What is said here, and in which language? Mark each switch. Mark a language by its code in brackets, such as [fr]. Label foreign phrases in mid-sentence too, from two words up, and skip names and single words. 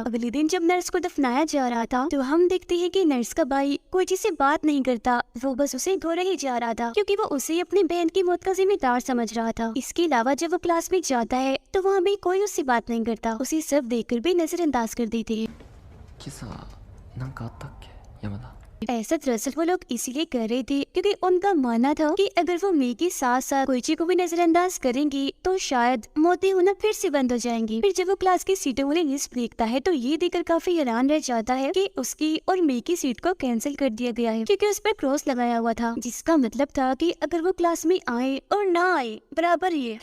[hi] अगले दिन जब नर्स को दफनाया जा रहा था, तो हम देखते हैं कि नर्स का भाई कोइची से बात नहीं करता, वो बस उसे घोरा ही जा रहा था, क्योंकि वो उसे अपनी बहन की मौत का जिम्मेदार समझ रहा था। इसके अलावा जब वो क्लास में जाता है, तो वहाँ भी कोई उससे बात नहीं करता, उसे सब देखकर भी नजरअंदाज कर देते हैं। [ja] 今朝なんかあったっけ山田。 [hi] ऐसा दरअसल वो लोग इसीलिए कर रहे थे क्योंकि उनका मानना था कि अगर वो मई के साथ साथ कोइची को भी नजरअंदाज करेंगी तो शायद मौतें होना फिर से बंद हो जाएंगी। फिर जब वो क्लास की सीटों वाली लिस्ट देखता है, तो ये देखकर काफी हैरान रह जाता है कि उसकी और मई की सीट को कैंसिल कर दिया गया है, क्योंकि उस पर क्रॉस लगाया हुआ था, जिसका मतलब था कि अगर वो क्लास में आए और ना आए बराबर ही है।